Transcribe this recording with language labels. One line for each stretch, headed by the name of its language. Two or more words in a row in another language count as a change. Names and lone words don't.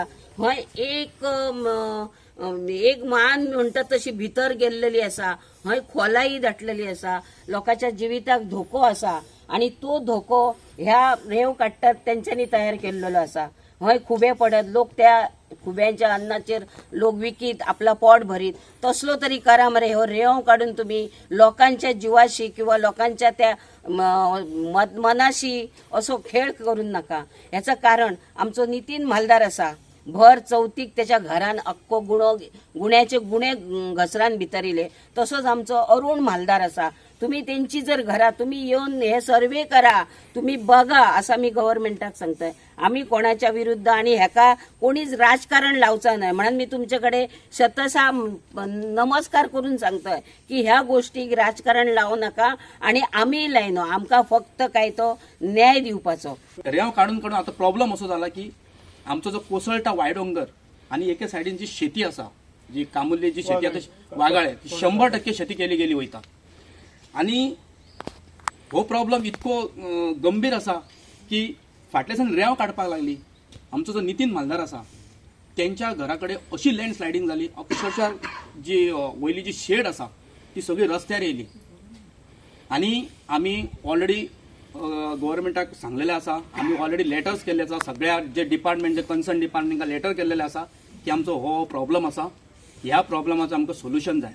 Konkani: हय एक मान म्हणटात तशी भितर गेल्लेली आसा, हय खोलाई दाटलेली आसा, लोकांच्या जिविताक धोको आसा आणि तो धोको ह्या रेव काडटात तेंच्यांनी तयार केल्लो आसा। हय खुबे पडत, लोक त्या खुब्यांच्या अन्नाचेर लोक विकीत आपला पोट भरीत, तसलो तरी करा मरे। हो रेव काढून तुम्ही लोकांच्या जीवाशी किंवा लोकांच्या त्या मनाशी असो खेळ करून नका। याचं कारण आमचो नितीन म्हालदार असा, भर चौथीक त्याच्या घरान अक्को गुण्याचे गुणे घसरान भितरिले, तसोच आमचो अरुण म्हालदार असा।
Marathi: तुम्ही त्यांची जर घरा तुम्ही येऊन हे सर्वे करा, तुम्ही बघा असं मी गव्हर्नमेंटाक सांगतोय। आम्ही कोणाच्या विरुद्ध आणि ह्याका कोणीच राजकारण लावचा नाही म्हणून मी तुमच्याकडे शतशः नमस्कार करून सांगतोय की ह्या गोष्टीक राजकारण लावू नका आणि आम्ही लायनो,
Konkani: आमका फक्त काय तो न्याय दिवपाचो। रेंव काढून काढून आता प्रॉब्लेम असो झाला की आमचो जो कोसळटा वायडोंगर आणि एके सायडीन जी शेती असा, जी कामुल्ली जी शेती आता वागाळे 100% शेती केली गेली वयता आणि हो प्रॉब्लेम इतको गंभीर असा की फाटल्यासान रेंव काडपाक लागली। आमचो जो नितीन म्हालदार असा त्यांच्या घराकडे अशी लँडस्लायडिंग झाली, अक्षरशः जी वयली जी शेड असा ती सगळी रस्त्यार येयली आणि आम्ही ऑलरेडी गव्हर्नमेंटाक सांगलेले असा, आम्ही ऑलरेडी लेटर्स केल्ले आसा, सगळ्या जे डिपार्टमेंट जे
English: concern department
Konkani: लेटर केल्लेले असा की आमचो हो प्रॉब्लेम असा, ह्या प्रॉब्लेमाचो आमकां सोल्युशन जाय।